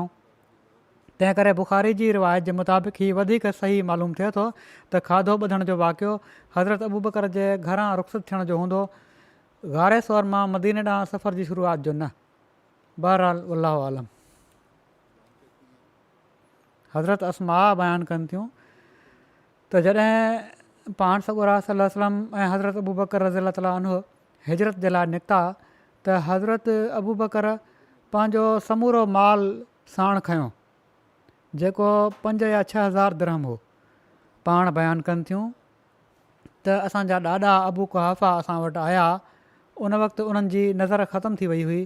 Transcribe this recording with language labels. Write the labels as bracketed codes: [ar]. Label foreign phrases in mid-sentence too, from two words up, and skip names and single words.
[sd] तंहिं करे बुख़ारी जी रिवायत जे मुताबिक़ हीउ वधीक सही मालूम थिए थो त खाधो ॿधण जो वाक़ियो हज़रत अबू बकर जे घरां रुख़्सत थियण जो हूंदो, गारे सौर मां मदीने ॾांहुं सफ़र जी शुरूआत जो न। बहरहाल [ar] الله أعلم. [sd] हज़रत अस्मा बयानु कनि थियूं त जॾहिं पाण सॻोरा [ar] صلى الله عليه وسلم [sd] ऐं हज़रत अबू बकर [ar] رضي الله تعالى عنه [sd] हिजरत जे लाइ निकिता, त हज़रत अबू बकर पंहिंजो समूरो माल साण खयों जेको 5 या 6 हज़ार दिरहम हो। पाण बयानु कनि थियूं त असांजा ॾाॾा अबू कुहाफ़ा असां वटि आया, उन वक़्तु उन्हनि जी नज़र ख़तमु थी वई हुई।